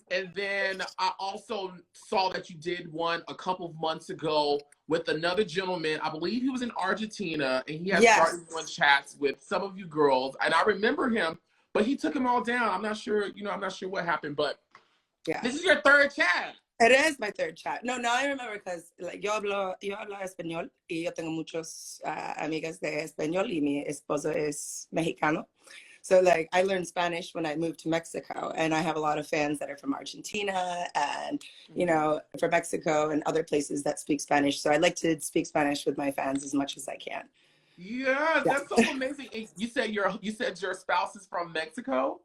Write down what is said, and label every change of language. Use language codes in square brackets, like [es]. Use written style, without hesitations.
[en] And then I also saw that you did one a couple of months ago with another gentleman. I believe he was in Argentina, and he has started doing chats with some of you girls. And I remember him, but he took them all down. I'm not sure, I'm not sure what happened, but this is your third chat. It is my third chat. No, now I remember because like, [es] yo hablo español y yo tengo muchos amigas de español y mi esposo es mexicano. [en] So like I learned Spanish when I moved to Mexico, and I have a lot of fans that are from Argentina and, from Mexico and other places that speak Spanish. So I like to speak Spanish with my fans as much as I can. Yeah, that's so amazing. You said your spouse is from Mexico?